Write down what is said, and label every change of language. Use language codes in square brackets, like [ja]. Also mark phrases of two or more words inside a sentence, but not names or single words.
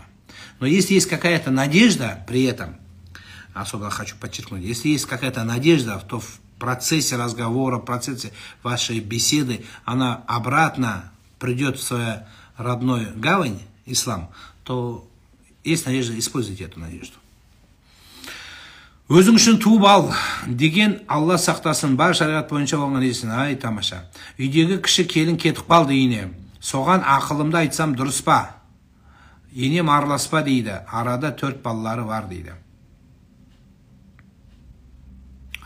[ru] Но если есть какая-то надежда при этом, особо хочу подчеркнуть, если есть какая-то надежда, то в процессе разговора, в процессе вашей беседы она обратно придет в свою родную гавань, ислам, то есть надежда, используйте эту надежду. [kk] Өзің үшін туып ал деген Алла сақтасын, бар шариғат бойынша болған есін. Ай, тамаша. Үйдегі кіші келін кетіп қалды үйіне. Соған ақылымды айтсам дұрыс па? Енем араласпа дейді. Арада 4 балалары бар дейді.